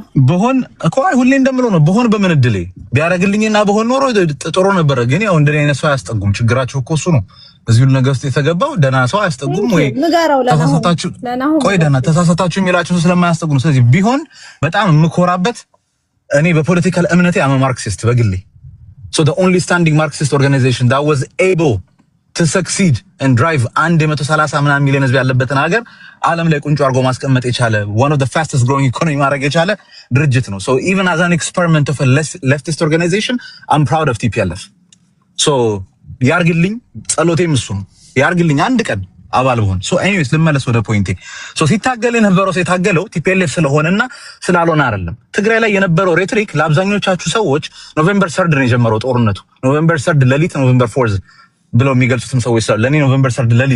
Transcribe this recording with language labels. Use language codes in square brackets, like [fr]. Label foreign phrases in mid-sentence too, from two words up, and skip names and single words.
[am] በሆን እኮ አይ ሁሌ እንደምለው ነው በሆን በምን እድሌ ቢያረግልኝና በሆን ኖሮ ጥሩ ነበር ግን ያው እንደኔ አይነት ሰው አያስጠጉም ችግራቸው እኮ እሱ ነው እዚሁ ነገር ውስጥ የተገባው ደና ሰው አያስጠጉም ወይ ተሳሳታችሁ የሚላችሁ ሰው ስለማያስጠጉ ነው ስለዚህ ቢሆን በጣም የምኮራበት እኔ በፖለቲካል እምነቴ አመ ማርክሲስት በግሌ [en] so the only standing marxist organization that was able to succeed and drive 130 [am] ምናምን ሚሊዮን ህዝብ ያለበትን ሀገር ዓለም ላይ ቁንጮ አርጎ ማስቀመጥ የቻለ [en] one of the fastest growing economy [am] ማድረግ የቻለ ድርጅት ነው [en] so even as an experiment of a leftist organization I'm proud of TPLF so [am] ያርግልኝ ጸሎቴም እሱ ነው ያርግልኝ አንድ ቀን አባል ብሆን [en] so anyways [am] ልመለስ ወደ ፖይንቴ so ሲታገል የነበረው ሲታገለው TPLF ስለሆነና ስላልሆነ አይደለም ትግራይ ላይ የነበረው ሬትሪክ ለአብዛኞቻችሁ ሰዎች ኖቬምበር 3 ነው የጀመረው ጦርነቱ ኖቬምበር 3 ሌሊት ኖቬምበር 4 ብለው የሚገልጹትም ሰዎች ስለ ለኔ ኖቬምበር 3 ሌሊት